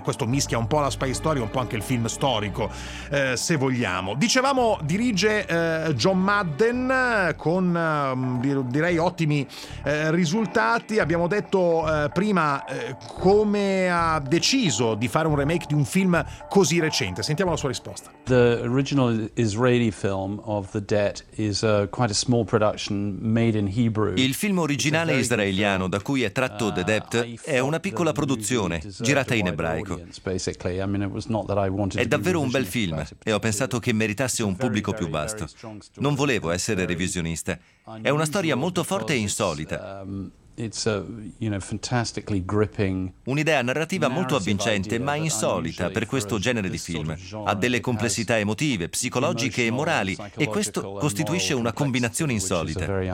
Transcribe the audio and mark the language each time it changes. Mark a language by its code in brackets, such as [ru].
[it] Questo mischia un po' la spy story, un po' anche il film storico, se vogliamo. Dicevamo, dirige John Madden, con direi ottimi risultati. Abbiamo detto prima come ha deciso di fare un remake di un film così recente. Sentiamo sua risposta. [en] The original Israeli film of The Debt is quite a small production made in Hebrew. [it] Il film originale israeliano da cui è tratto The Debt è una piccola produzione girata in ebraico. È davvero un bel film e ho pensato che meritasse un pubblico più vasto. Non volevo essere revisionista. È una storia molto forte e insolita. [en] It's a, you know, fantastically gripping. [it] Un'idea narrativa molto avvincente, ma insolita per questo genere di film. Ha delle complessità emotive, psicologiche e morali, e questo costituisce una combinazione insolita.